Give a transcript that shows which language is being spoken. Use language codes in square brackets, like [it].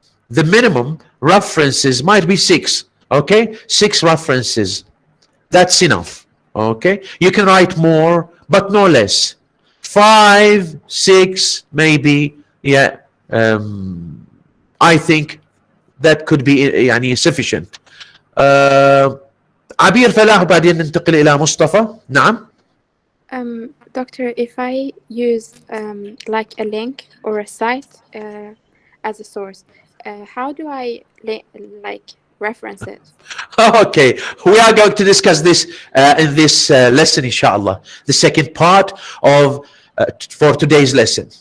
[en] The minimum references might be 6. Okay, 6 references. That's enough. Okay, you can write more, but no less. 5, 6, maybe. Yeah, I think that could be sufficient. [ar] عبير فلاح وبعدين ننتقل إلى مصطفى. نعم. [en] Doctor, if I use like a link or a site as a source, how do I reference it? Okay, we are going to discuss this in this lesson, inshallah, the second part of for today's lesson.